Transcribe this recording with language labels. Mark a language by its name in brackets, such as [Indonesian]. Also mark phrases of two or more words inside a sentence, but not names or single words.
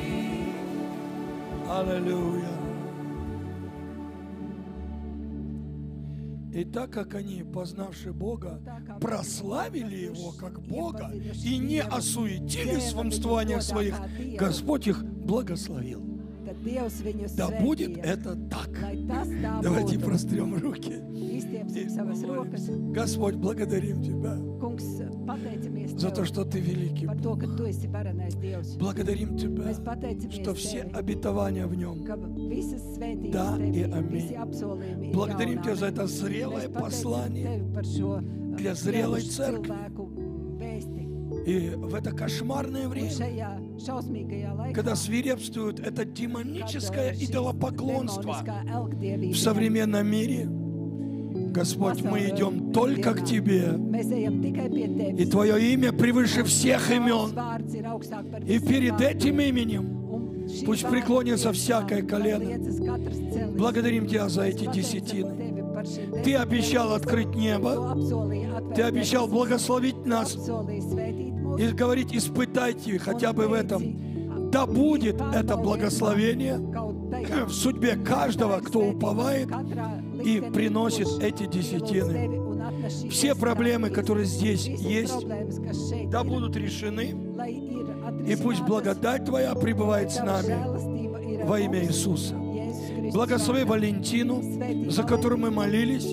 [Russian] Аллилуйя. И так как они, познавши Бога, прославили Его как Бога и не осуетились в умствованиях своих, Господь их благословил. [Latvian] tad Dievs viņus [Russian] Да будет [Latvian] svētīs. [Russian] это так. [Latvian] Lai tas tā [Russian] Давайте [Latvian] būtu. [Russian] прострем руки. [Latvian] Izstiepsim savas rokas. [Russian] Господь, благодарим Тебя [Latvian] Kungs, pateicamies [Russian] за то, [Latvian] Tev [Russian] что Ты великий [Latvian] par [Russian] Бог. [Latvian] to, ka Tu esi varenais Dievs. [Russian] Благодарим Тебя, [Latvian] Mēs pateicamies [Russian] что все [Latvian] Tevi, [Russian] обетования в Нем. [Latvian] ka visas svētības [Russian] Да и [Latvian] Tevi, [Russian] аминь. [Latvian] visi apsolījumi ir [Russian] Благодарим [Latvian] jaunā. [Russian] Тебя за это [Latvian] Mēs [Russian] зрелое [Latvian] pateicam [Russian] послание. [Latvian] Tevi par šo [Russian] для зрелой [Latvian] zrelušu [Russian] церкви. [Latvian] cilvēku vēsti. [Russian] И в это кошмарное [Latvian] Un [Russian] время, [Latvian] šajā šausmīgajā laikā, [Russian] когда свирепствует это [Latvian] kad, [Russian] демоническое [Latvian] šīs [Russian] идолопоклонство [Latvian] demoniskā elgdievība [Russian] в современном мире, Господь, мы идем только к Тебе. [Latvian] mēs ejam tikai pie Tevis. [Russian] И Твое имя превыше всех [Latvian] Tavs [Russian] имен. [Latvian] vārds ir augstāk par [Russian] И [Latvian] visiem [Russian] перед [Latvian] vārdiem. [Russian] этим именем [Latvian] Un šī [Russian] пусть [Latvian] vārda [Russian] преклонится [Latvian] priekšā, [Russian] всякое [Latvian] lai [Russian] колено. [Latvian] liecas katrs celis. [Russian] Благодарим Тебя за эти [Latvian] Pateicam [Russian] десятины. [Latvian] Tevi par šīm [Russian] Ты [Latvian] 10 [Russian] обещал [Latvian] reizēm. [Russian] открыть [Latvian] Tu [Russian] небо. [Latvian] apsolīji atvērt [Russian] Ты обещал [Latvian] debesis. [Russian] благословить [Latvian] Tu [Russian] нас [Latvian] apsolīji svētīt mūs. [Russian] и говорить, испытайте хотя бы в этом. [Latvian] Un [Russian] Да будет [Latvian] teici, [Russian] это [Latvian] pārbaudiet [Russian] благословение [Latvian] kaut tajā. [Russian] в судьбе каждого, кто уповает и приносит эти десятины. Все проблемы, которые здесь есть, да будут решены. И пусть благодать Твоя пребывает с нами во имя Иисуса. Благослови Валентину, за которую мы молились.